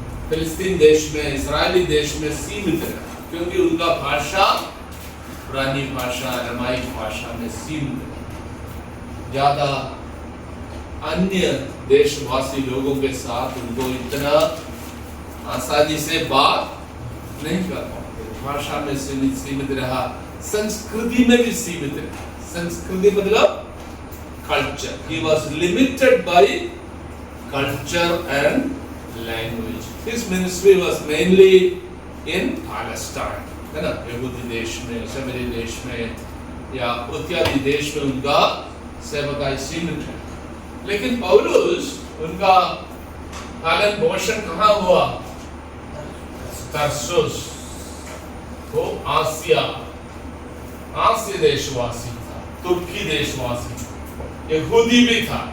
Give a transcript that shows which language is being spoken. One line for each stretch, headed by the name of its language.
Hindi: फिलिस्तीन देश में, इस्राएली देश में सीमित रहा, क्योंकि उनका भाषा पुरानी भाषा, अरामाइक भाषा में सीमित रहा। ज्यादा अन्य देशवासी लोगों के साथ उनको इतना आसानी से बात नहीं कर पाते। भाषा में सीमित रहा, संस्कृति में भी सीमित रहा। संस्कृति मतलब culture.
English: He was limited by culture and language. His ministry was mainly in Palestine,
Hindi: है ना, यहूदी देश में, शमरी देश में या इत्यादि देश में उनका सेवकाई सीमित है। लेकिन पौलुस उनका पालन पोषण कहाँ हुआ? तरसुस, वो आसिया देशवासी था, तुर्की देशवासी, यहूदी भी था।